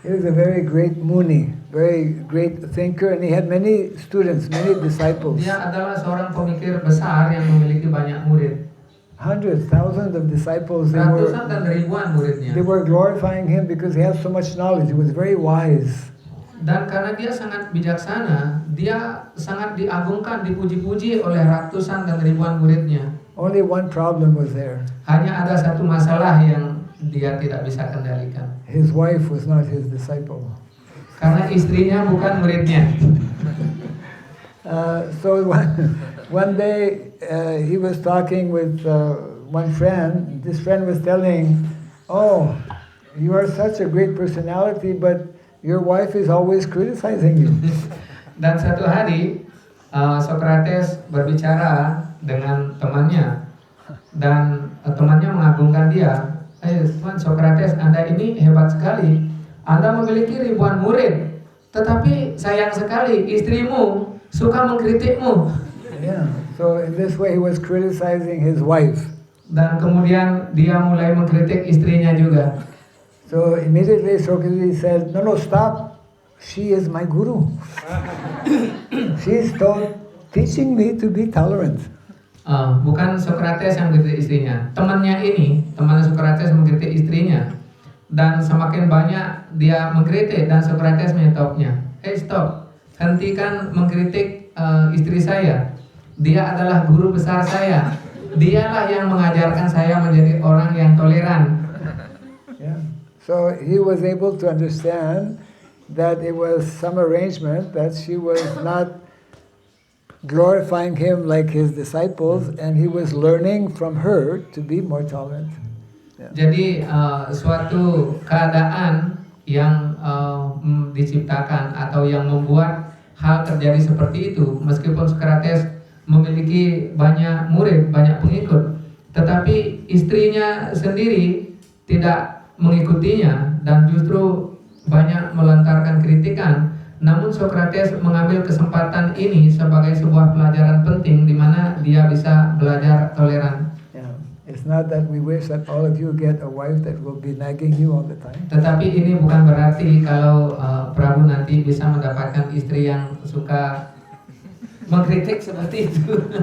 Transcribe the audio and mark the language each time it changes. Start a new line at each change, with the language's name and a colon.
English: He was a very great Muni, very great thinker, and he had many students, many disciples.
Indonesian: Dia adalah seorang pemikir besar yang memiliki banyak murid.
English: Hundreds, thousands of disciples.
Indonesian: Ratusan dan ribuan muridnya.
English: They were glorifying him because he has so much knowledge. He was very wise.
Indonesian: Dan karena dia sangat bijaksana, dia sangat diagungkan, dipuji-puji oleh ratusan dan ribuan muridnya.
English: Only one problem was there.
Indonesian: Hanya ada satu masalah yang dia tidak bisa kendalikan.
English: His wife was not his disciple.
Indonesian: Karena istrinya bukan muridnya.
English: So one day he was talking with one friend. This friend was telling, "Oh, you are such a great personality, but your wife is always criticizing you."
Indonesian: Dan satu hari Socrates berbicara dengan temannya dan temannya mengagungkan dia. Tuan Socrates, Anda ini hebat sekali. Anda memiliki ribuan murid, tetapi sayang sekali istrimu suka mengkritikmu.
English: Yeah. So in this way he was criticizing his wife.
Indonesian: Dan kemudian dia mulai mengkritik istrinya juga.
English: So immediately Socrates said, "No, stop. She is my guru. She's teaching me to be tolerant."
Indonesian: Bukan Socrates yang mengkritik istrinya, temannya ini, teman Socrates mengkritik istrinya, dan semakin banyak dia mengkritik dan Socrates menyetopnya. Stop, hentikan mengkritik istri saya. Dia adalah guru besar saya. Dialah yang mengajarkan saya menjadi orang yang toleran.
English: Yeah. So he was able to understand that it was some arrangement, that she was not glorifying him like his disciples, and he was learning from her to be more tolerant. Yeah.
Indonesian: Jadi suatu keadaan yang diciptakan atau yang membuat hal terjadi seperti itu, meskipun Socrates memiliki banyak murid, banyak pengikut, tetapi istrinya sendiri tidak mengikutinya dan justru banyak melontarkan kritikan. Namun Socrates mengambil kesempatan ini sebagai sebuah pelajaran penting di mana dia bisa belajar toleran. Yeah.
English: It's not that we wish that all of you get a wife that will be nagging you all the time.
Indonesian: Tetapi ini bukan berarti kalau Prabu nanti bisa mendapatkan istri yang suka mengkritik seperti itu.